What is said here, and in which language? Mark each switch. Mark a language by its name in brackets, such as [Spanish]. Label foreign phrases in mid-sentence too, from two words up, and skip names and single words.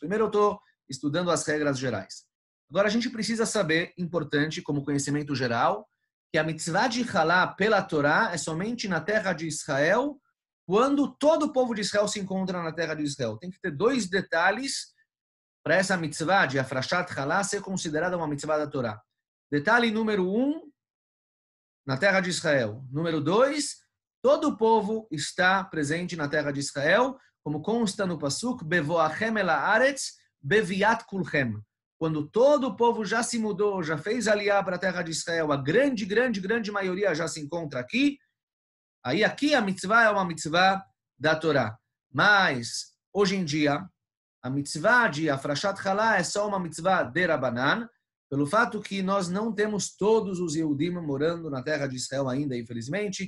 [Portuguese] Primeiro eu estou estudando as regras gerais. Agora a gente precisa saber, importante como conhecimento geral, que a mitzvah de halá pela Torá é somente na terra de Israel, quando todo o povo de Israel se encontra na terra de Israel. Tem que ter dois detalhes para essa mitzvah de [Hebrew] הפרשת חלה [Portuguese] ser considerada uma mitzvah da Torá. Detalhe número 1, na terra de Israel. Número 2, todo o povo está presente na terra de Israel, como consta no Pasuk, [Hebrew] בבואכם אל הארץ, בביאת כולכם. [Portuguese] Quando todo o povo já se mudou, já fez aliá para a terra de Israel, a grande, grande, grande maioria já se encontra aqui, aí aqui a mitzvah é uma mitzvah da Torá. Mas, hoje em dia, a mitzvah de [Hebrew] הפרשת חלה [Portuguese] é só uma mitzvah de Rabanan, pelo fato que nós não temos todos os Yehudim morando na terra de Israel ainda, infelizmente.